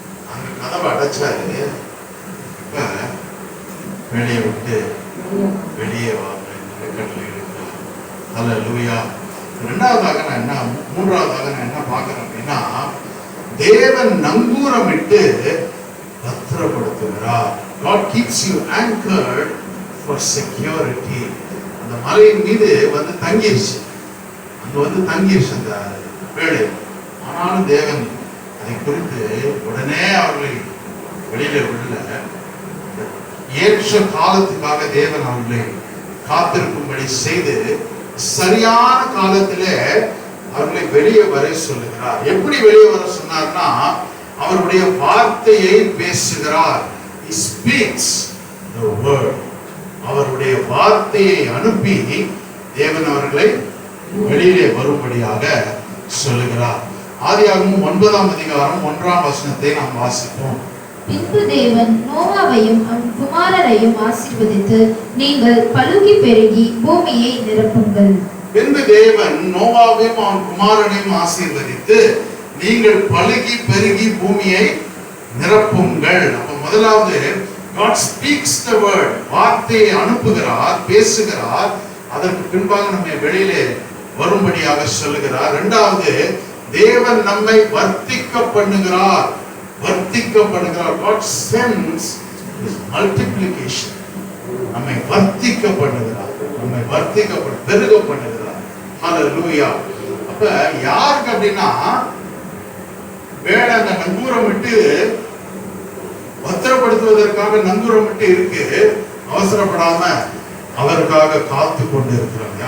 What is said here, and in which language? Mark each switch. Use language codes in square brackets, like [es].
[ta] அங்க கதவை அடைச்சாரு. இப்ப வேலையை விட்டு வெளியே வாங்க கட்டளை எடுக்கிறார். அல்லேலூயா. மூன்றாவதாக நான் என்ன பார்க்கிறேன் அப்படின்னா, தேவன் நங்கூரமிட்டு பத்திரப்படுத்துகிறார். [en] God keeps you anchored for security. [ta] அந்த மலையின் மீது தங்கிருச்சு, அங்க தங்கிருச்சு அந்த வேலை. ஆனாலும் தேவன் அதை குறித்து உடனே அவர்களை வெளியில விடல. ஏற்ற காலத்துக்காக தேவன் அவர்களை காத்திருக்கும்படி செய்து சரியான காலத்திலே அவர்களை வெளியே வர சொல்லுகிறார். எப்படி வெளியே வர சொன்னார்னா, அவருடைய வார்த்தையை பேசுகிறார். [en] He speaks the word. [ta] அவருடைய வார்த்தையை அனுப்பி தேவன் அவர்களை வெளியிலே வரும்படியாக சொல்லுகிறார். ஆதியாகமம் 9ஆம் அதிகாரம் 1ஆம் வசனத்தை நாம் வாசிப்போம். பின்பு தேவன் நோவாவையும் அவன் குமாரரையும் ஆசீர்வதித்து, நீங்கள் பலுகி பெருகி பூமியை நிரப்புங்கள். பின்பு தேவன் நோவாவையும் அவன் குமாரனையும் ஆசீர்வதித்து, நீங்கள் பலுகி பெருகி பூமியை நிரப்புங்கள். அப்ப முதலாவது [en] God speaks the word. [ta] வார்த்தையை அனுப்புகிறார், பேசுகிறார். அதற்கு பின்பாக நம்மை வெளியிலே வரும்படியாக சொல்லுகிறார். இரண்டாவது, தேவன் நம்மை வர்த்திக்க பண்ணுகிறார். வர்த்திக்க பண்ணுகிறார். [en] God sends his multiplication. [ta] நம்மை வர்த்திக்க பண்ணுகிறார், நம்மை பெருக பண்ணுகிறார். ஹல்லேலூயா. அப்ப யாருக்கு அப்படின்னா, வேலை அந்த நங்கூரம் விட்டு பத்திரப்படுத்துவதற்காக நங்கூரம் விட்டு இருக்கு, அவசரப்படாம அவருக்காக காத்து கொண்டு இருக்கிறாங்க.